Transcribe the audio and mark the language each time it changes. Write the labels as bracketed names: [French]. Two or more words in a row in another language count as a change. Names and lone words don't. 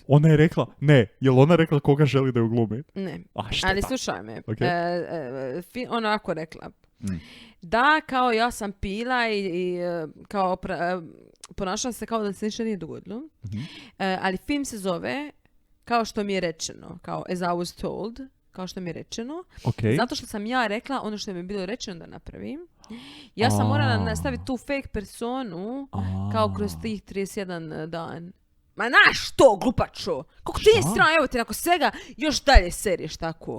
[Croatian] Ona je rekla, jel ona rekla koga želi da ju glumi? Ne, šta ali slušaj me. Okay. Ona ovako rekla. Da, kao ja sam pila i kao ponašala se kao da se ništa nije dogodilo. Ali film se zove kao što mi je rečeno, kao [English] as I was told, [Croatian] kao što mi je rečeno. Okay. Zato što sam ja rekla ono što mi je bilo rečeno da napravim. Ja sam morala nastaviti tu fake personu kao kroz tih 31 dan. Ma znaš to, glupačo! Kako ti je strano, evo te nakon svega još dalje seriješ tako.